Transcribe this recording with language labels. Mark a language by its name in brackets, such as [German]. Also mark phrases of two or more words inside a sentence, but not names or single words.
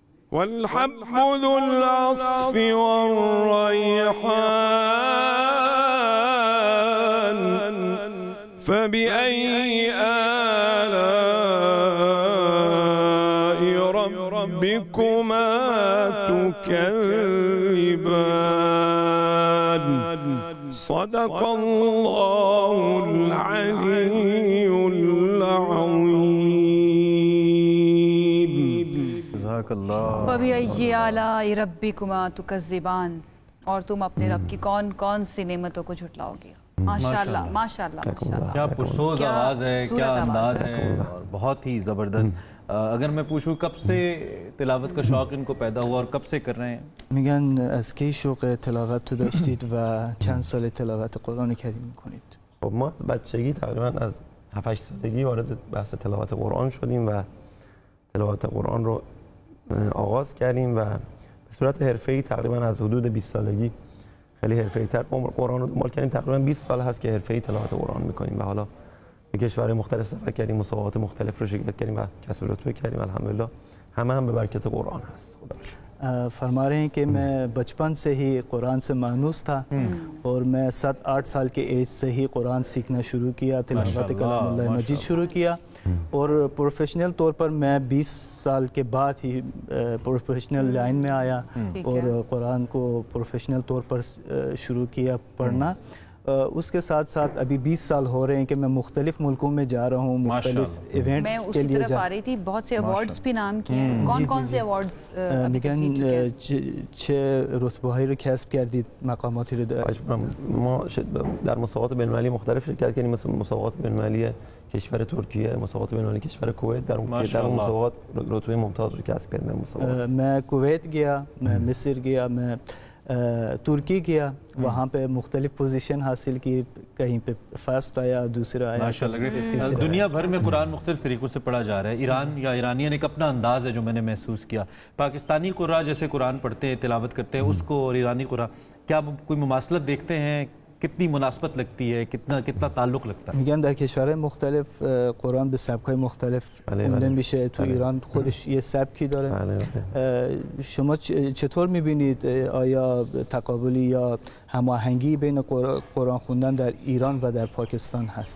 [Arabic] والحب ذو العصف والريحان فبأي آلاء ربكما تكذبان صدق الله العلي العظيم [Hindi] जज़ाकल्लाह। [Arabic] فبأي آلاء ربكما تكذبان, [Hindi] और तुम अपने रब की कौन कौन सी नेमतों को झुटलाओगे। माशाल्लाह माशाल्लाह माशाल्लाह, क्या पुरसोज क्या आवाज़ है, क्या खूबसूरत अंदाज आवाज़ है, और बहुत ही ज़बरदस्त। अगर मैं पूछूं कब से तिलावत का शौक़ इनको पैदा हुआ और कब से कर रहे हैं؟ [Persian] میگن از کی شوق تلاوت تو داشتید و چند سال تلاوت قرآن کریم میکنید؟ خب ما بچگی تقریبا از 7-8 سالگی وارد بحث تلاوت قرآن شدیم و تلاوت قرآن رو آغاز کردیم و به صورت حرفه‌ای تقریبا از حدود 20 سالگی خیلی حرفه‌ای‌تر قرآن رو دنبال کردیم. تقریبا 20 سال هست که حرفه‌ای تلاوت قرآن میکنیم و حالا به کشورهای مختلف سفر کردیم، مسابقات مختلف رو شرکت کردیم و کسب رتبه کردیم. الحمدلله همه هم به برکت قرآن هست. خدا رو شکر. [Hindi] फरमा रहे हैं कि मैं बचपन से ही कुरान से मानूस था और मैं 7-8 साल के एज से ही कुरान सीखना शुरू किया, तिलावत कलामुल्लाह मजीद शुरू किया और प्रोफेशनल तौर पर मैं 20 साल के बाद ही [English] professional line [Hindi] में आया और कुरान को प्रोफेशनल तौर पर शुरू किया पढ़ना। उसके साथ साथ अभी 20 साल हो रहे हैं कि मैं मुख्तलिफ मुल्कों में जा रहा हूँ, मुख्तलिफ मैं इवेंट्स उसी के लिए तरफ जा आ रही थी। बहुत से अवार्ड्स भी नाम किए हैं, कौन कौन से अवार्ड्स अभी तक जीत चुके हैं؟ [Persian] چه رتبه‌هایی رو کسب کردید، مقاماتی رو دارید؟ ما در مسابقات بین‌المللی مختلف شرکت کردیم، مثل مسابقات بین‌المللی کشور ترکیه، مسابقات بین‌المللی کشور کویت. در اون مسابقات رتبه ممتاز رو کسب کردیم. در مسابقات [Hindi] मैं कुवैत गया, मैं मिस्र गया, मैं तुर्की गया, वहाँ पे मुख्तलिफ पोजीशन हासिल की, कहीं पे फर्स्ट आया, दूसरा आया। माशाल्लाह। दुनिया भर में कुरान मुख्तलिफ तरीक़ों से पढ़ा जा रहा है। ईरान या ईरानियन एक अपना अंदाज़ है जो मैंने महसूस किया। पाकिस्तानी कुर्रा जैसे कुरान पढ़ते हैं, तिलावत करते हैं, उसको और ईरानी कुरान क्या कोई मुमासलत देखते हैं? कितनी मुनासबत लगती है, कितना ताल्लुक़ लगता है؟ [Persian] میگن در کشورهای مختلف قرآن به سبک‌های مختلف خونده میشه. تو ایران خودش یه سبکی داره. شما چطور میبینید؟ آیا تقابلی یا هماهنگی بین قرآن خوندن در ایران و در پاکستان هست؟